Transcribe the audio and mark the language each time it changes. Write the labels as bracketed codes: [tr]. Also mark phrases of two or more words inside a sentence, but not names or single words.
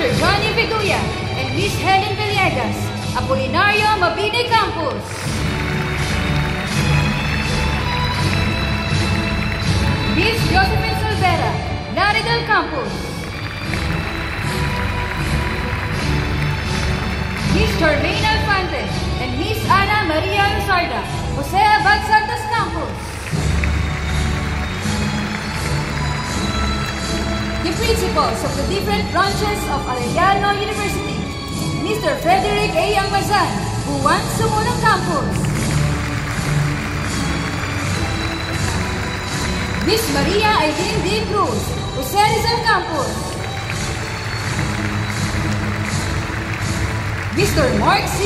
[en] Johnny Beguya and Miss Helen Villegas, Apolinario Mabini Campus, Miss Josephine Solvera, Laridel Campus, Miss Charmaine Alfante and Miss Ana Maria Luzarda, Jose Abad Santos Campus. The principals of the different branches of Arellano University, Mr. Frederick A. Angmazan, Juan Sumula Campus, Miss Maria Aileen D. Cruz, Jose Rizal Campus, Mr. Mark C.